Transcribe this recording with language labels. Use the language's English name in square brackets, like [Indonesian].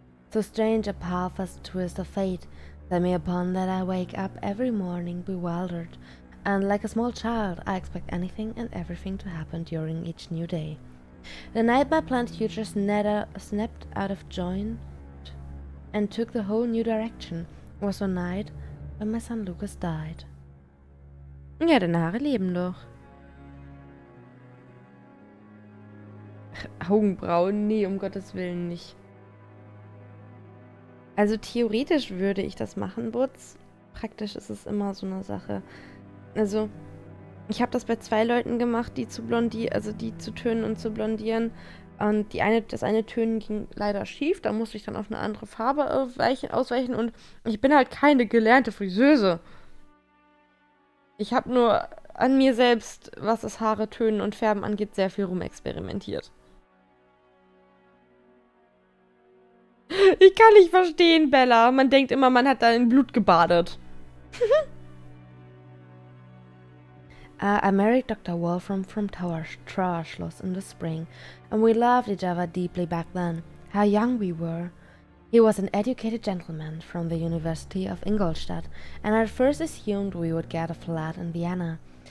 [English] So strange a path as the twist of fate set me upon that I wake up every morning bewildered, and like a small child I expect anything and everything to happen during each new day. The night my planned future snapped out of joint and took the whole new direction was the night when my son Lucas died. [German] Ja, deine Haare leben doch. Augenbrauen? Nee, um Gottes Willen nicht. Also theoretisch würde ich das machen, Butz. Praktisch ist es immer so eine Sache. Also, ich habe das bei 2 Leuten gemacht, die zu tönen und zu blondieren. Und das eine Tönen ging leider schief. Da musste ich dann auf eine andere Farbe ausweichen. Und ich bin halt keine gelernte Friseuse. Ich habe nur an mir selbst, was das Haare tönen und färben angeht, sehr viel rumexperimentiert. Ich kann nicht verstehen, Bella. Man denkt immer, man hat da in Blut gebadet. [English] I married Dr. Wolfram from Trauerschloss in the spring, and we loved each other deeply back then. How young we were. He was an educated gentleman from the University of Ingolstadt, and I at first assumed we would get a flat in Vienna.